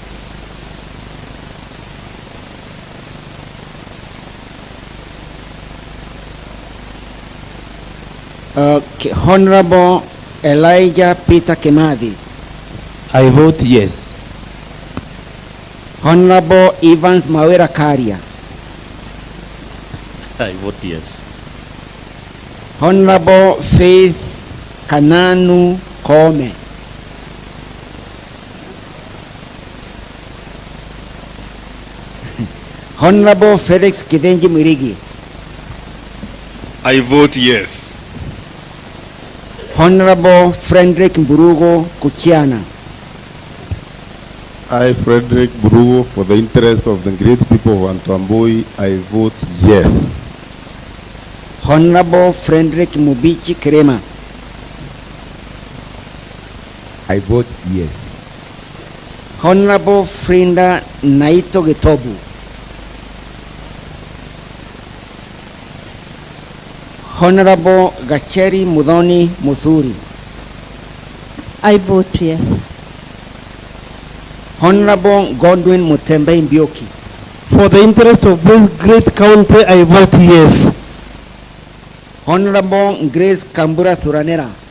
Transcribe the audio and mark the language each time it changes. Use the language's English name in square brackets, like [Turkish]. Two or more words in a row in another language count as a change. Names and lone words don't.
[English] Honorable Elijah Peter Kemadi. I vote yes. Honorable Evans Mawera Karia. I vote yes. Honorable Faith Kananu Kome. Honorable Felix Kidenji Mirigi. I vote yes. Honorable Frederick Mburugo Kuchiana. I, Frederick Burugo, for the interest of the great people of Antamboi, I vote yes. Honorable Frederick Mubichi Krema. I vote yes. Honorable Frinda Naito Getobu. Honorable Gacheri Mudoni Muthuri. I vote yes. Honorable Godwin Mutembei Mbioki. For the interest of this great country, I vote yes. Honorable Grace Kambura Thuranera.